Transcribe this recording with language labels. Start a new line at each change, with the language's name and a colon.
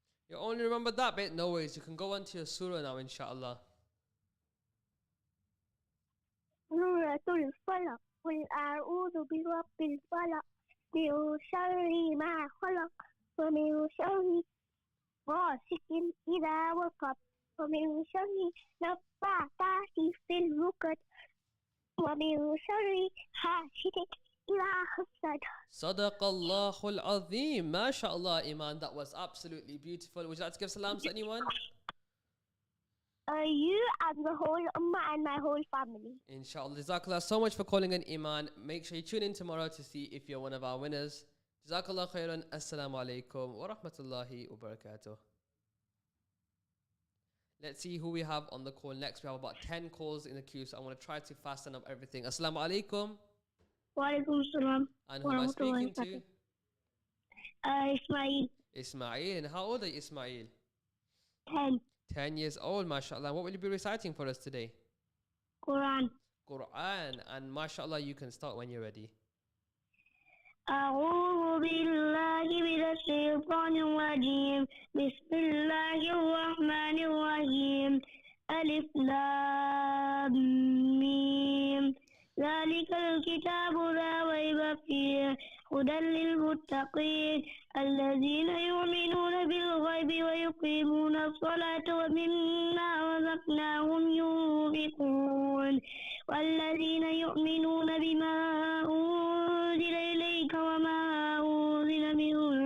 English: You only remember that bit? No worries. You can go on to your surah now, inshallah. Suratul Falaq.
Arabic: قل أعوذ برب الفلق من شر ما خلق ومن شر غاسق إذا وقب ومن شر نفاثات في العقد ومن شر حاسد إذا حسد.
English: Sadaqallahul Azim. MashaAllah, Iman. That was absolutely beautiful. Would you like to give salams to anyone? You and the whole ummah and my whole family. Inshallah. Jazakallah so much for calling in, Iman. Make sure you tune in tomorrow to see if you're one of our winners. Jazakallah khairan. Assalamu alaikum wa rahmatullahi wa barakatuh. Let's see who we have on the call next. We have about 10 calls in the queue, so I want to try to fasten up everything. Assalamu alaikum. Wa alaikum salam. And who am I speaking to? Ismail, Ismail. And how old are you, Ismail? 10, 10 years old, mashallah. What will you be reciting for us today? Quran. Quran. And mashallah, you can start when you're ready.
Arabic: أعوذ بالله من الشيطان الرجيم بسم الله الرحمن الرحيم ألف لام ميم ذلك الكتاب لا ريب فيه هدى للمتقين الذين يؤمنون بالغيب ويقيمون الصلاة ومما رزقناهم ينفقون والذين يؤمنون بما أنزل إليك وما أنزل من